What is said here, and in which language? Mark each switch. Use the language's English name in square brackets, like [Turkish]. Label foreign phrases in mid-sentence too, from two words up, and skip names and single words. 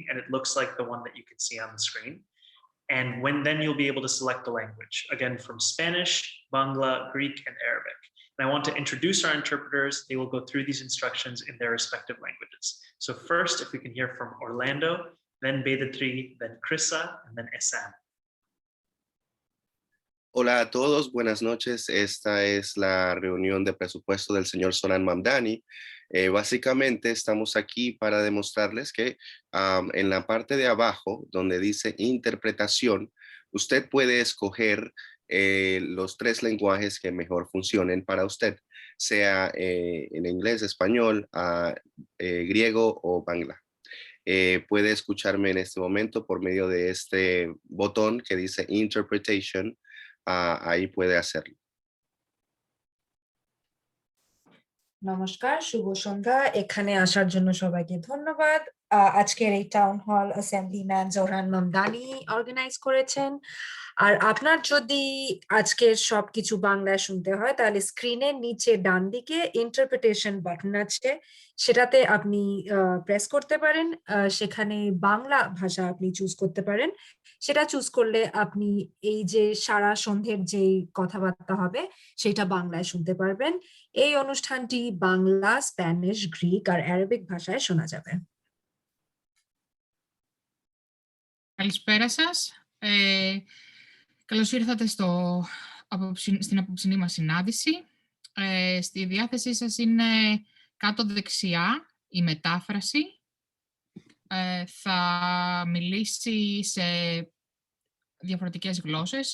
[English] And it looks like the one that you can see on the screen. And then you'll be able to select the language, again, from Spanish, Bangla, Greek, and Arabic. And I want to introduce our interpreters. They will go through these instructions in their respective languages. So first, if we can hear from Orlando, then Bedatri, then Krissa, and then Esan. [Spanish] Hola a todos, buenas noches. Esta es la reunión de presupuesto del señor Sonan Mamdani. Básicamente estamos aquí para demostrarles que en la parte de abajo, donde dice interpretación, usted puede escoger los tres lenguajes que mejor funcionen para usted, sea en inglés, español, griego o bangla. Puede escucharme en este momento por medio de este botón que dice interpretation. Ahí puede hacerlo. [Bangla] নমস্কার, শুভ সন্ধ্যা। এখানে আসার জন্য সবাইকে ধন্যবাদ। আজকের এই [English] town hall [Bangla] অ্যাসেম্বলিম্যান জোহরান মামদানি অর্গানাইজ করেছেন। আর আপনার যদি আজকের সবকিছু বাংলায় শুনতে হয় তাহলে স্ক্রিনের নিচে ডান দিকে [English] interpretation button [Bangla] আছে, সেটাতে আপনি প্রেস করতে পারেন। সেখানে বাংলা ভাষা আপনি চুজ করতে পারেন। সেটা চুজ করলে আপনি এই যে সারা সন্ধ্যের যে কথাবার্তা হবে সেটা বাংলায় শুনতে পারবেন। এই অনুষ্ঠানটি বাংলা, স্প্যানিশ, গ্রিক আর আরবিক ভাষায় শোনা যাবে। [Greek] Καλησπέρα σας. Καλώς ήρθατε στην απόψινή μας συνάντηση. Στη διάθεσή σας είναι κάτω δεξιά η μετάφραση. Θα μιλήσει σε διαφορετικές γλώσσες.